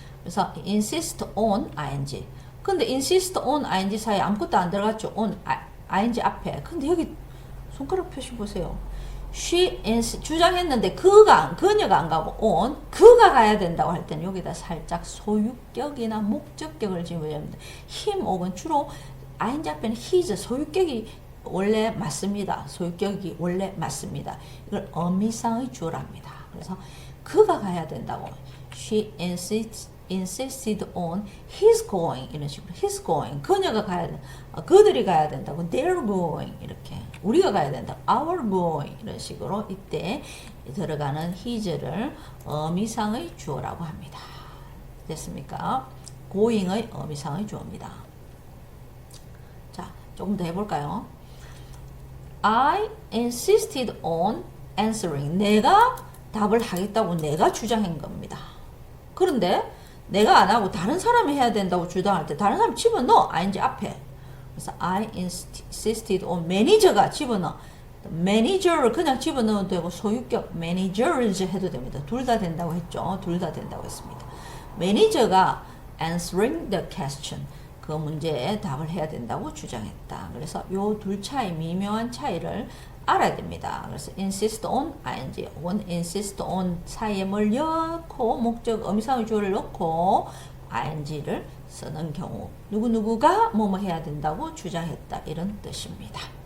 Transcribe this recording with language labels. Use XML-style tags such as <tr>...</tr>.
<ko>그래서 insist on ing. 근데 insist on ing 사이에 아무것도 안 들어갔죠. on ing 앞에. 근데 여기 손가락 표시 보세요. 주장했는데 그녀가 안 가고 on 그가 가야 된다고 할 때는 여기다 살짝 소유격이나 목적격을 집어야 합니다. him 혹은 주로 ing 앞에는 his 소유격이 원래 맞습니다. 소유격이 원래 맞습니다. 이걸 어미상의 주어랍니다. 그래서 그가 가야 된다고</ko> <en>she insisted on his going</en> <ko>이런 식으로 his going 그녀가 가야 된다. 그들이 가야 된다고 they're going 이렇게 우리가 가야 된다. our going 이런 식으로 이때 들어가는 his를 어미상의 주어라고 합니다. 됐습니까? going의 어미상의 주어입니다. 자, 조금 더 해볼까요?</ko> <en>I insisted on answering.</en> <ko>내가 답을 하겠다고 내가 주장한 겁니다. 그런데 내가 안 하고 다른 사람이 해야 된다고 주장할 때 다른 사람 집어넣어. ing 앞에. 그래서</ko> <en>I insisted on</en> <ko>manager가 집어넣어. manager를 그냥 집어넣어도 되고 소유격 managers 해도 됩니다. 둘 다 된다고 했죠. 둘 다 된다고 했습니다.</ko> <en>manager가 answering the question.</en> <ko>그 문제에 답을 해야 된다고 주장했다. 그래서 요 둘 차이 미묘한 차이를 알아야 됩니다. 그래서 insist on ing 혹은 insist on 사이에 뭘 넣고 목적 어미상의 주어를 넣고 ing를 쓰는 경우 누구누구가 뭐뭐 해야 된다고 주장했다 이런 뜻입니다.</ko>